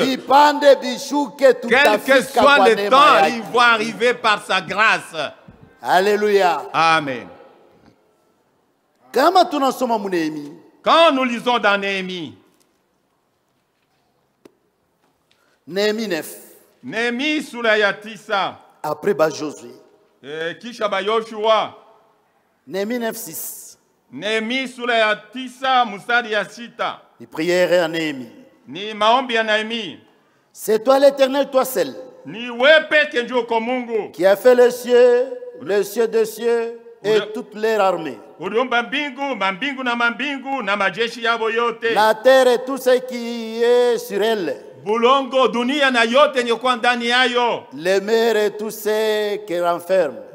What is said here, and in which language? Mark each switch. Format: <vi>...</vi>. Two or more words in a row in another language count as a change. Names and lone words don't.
<fr>Quel que soit le temps, ils vont arriver par sa grâce. Alléluia. Amen. Quand nous lisons dans Néhémie, Néhémie 9.</fr> <sw>Néhémie sura ya 9.</sw> <fr>Après Josué.</fr> <sw>Kisha ba Yoshua.</sw> <fr>Néhémie 9:6.</fr> <sw>Néhémie sura ya 9 mstari ya 6.</sw> <fr>Ni prière à Néhémie.</fr> <sw>Ni maombi ya Néhémie.</sw> <fr>C'est toi l'Éternel, toi seul,</fr> <sw>ni wepe kenjo ko Mungu,</sw> <fr>qui a fait les cieux des cieux et toutes leurs armées. La terre et tout ce qui est sur elle. Les mers et tout ce qui renferme.</fr>